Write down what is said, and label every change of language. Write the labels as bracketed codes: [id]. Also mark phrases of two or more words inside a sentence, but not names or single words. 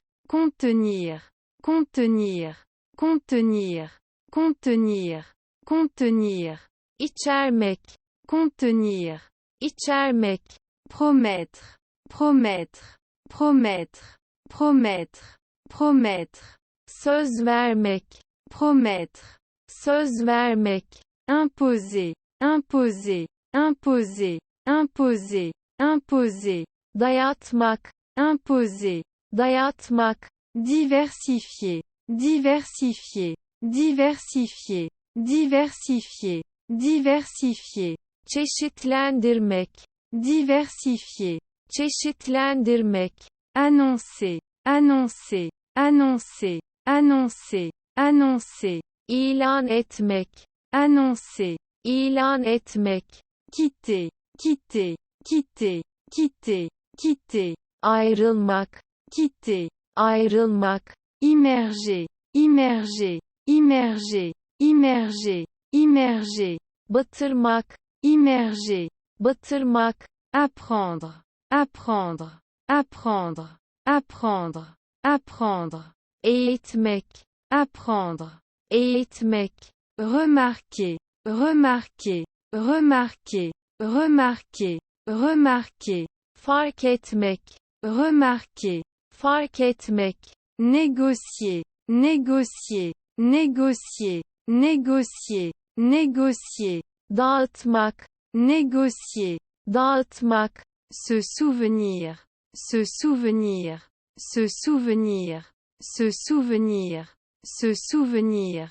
[fr] contenir, contenir, contenir, contenir, contenir, [tr] içermek, [fr] contenir, [tr] içermek, [fr] promettre, promettre, promettre, promettre, promettre, [tr] söz vermek, [fr] promettre, [tr] söz vermek, [fr] imposer, imposer, imposer, imposer, imposer, [tr] dayatmak, [fr] imposer, [tr] dayatmak, [fr] diversifier, diversifier, diversifier, diversifier, diversifier, [tr] çeşitlendirmek, [fr] diversifier, [tr] çeşitlendirmek, [fr] annoncer, annoncer, annoncer, annoncer, annoncer, [tr] ilan etmek, [fr] annoncer, [tr] ilan etmek, [fr] quitter, quitter, quitter, quitter, quitter, [tr] ayrılmak, [fr] quitter, [tr] ayrılmak, [fr] immerger, immerger, immerger, immerger, immerger, [tr] batırmak, [fr] immerger, [tr] batırmak, [fr] apprendre, apprendre, apprendre, apprendre, apprendre, [tr] eğitmek, [fr] apprendre, [tr] eğitmek, [fr] remarquer, remarquer, remarquer, remarquer, remarquer, [tr] fark etmek, [fr] remarquer, [tr] fark etmek, [fr] négocier, négocier, négocier, négocier, négocier, [tr] dağıtmak, [fr] négocier, [tr] dağıtmak, [fr] se souvenir, se souvenir, se souvenir, se souvenir, se souvenir,